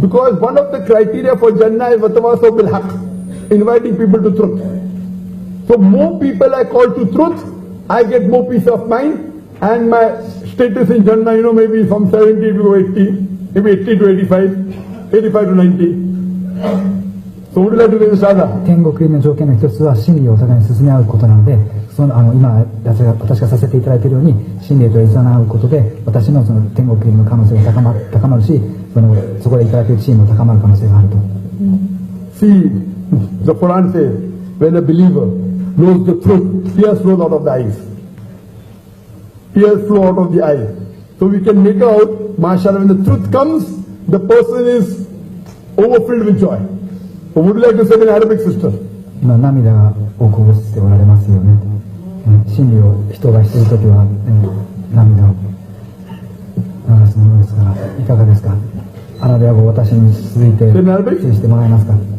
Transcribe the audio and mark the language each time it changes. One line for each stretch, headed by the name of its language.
English: Because one of the criteria for Jannah is
Arabic: Watawasaw bil Haqq,
English: inviting people to truth. So more people I call to truth, I get more peace of mind. And my status in Jannah, you know, maybe from 70 to 80, maybe 80 to 85, 85 to 90. So would you like to get the Shahada?
Japanese: 天国入りの条件の一つは真理をお互いに進め合うことなので、今私がさせていただいているように真理と一緒に合うことで私のその天国入りの可能性が高まるし、そこでいただける地位も高まる可能性があると。
English: See, the Quran says, when a believer knows the truth, tears flow out of the eyes. Tears flow out of the eyes. So we can make out, mashallah, when the truth comes, the person is overfilled with joy. So would you like to say in Arabic, sister?
Japanese: 今涙をこぼしておられますよね。真理を人がしているときは、涙を流すものですから、いかがですか？アラビア語を私に続いて注意してもらえますか？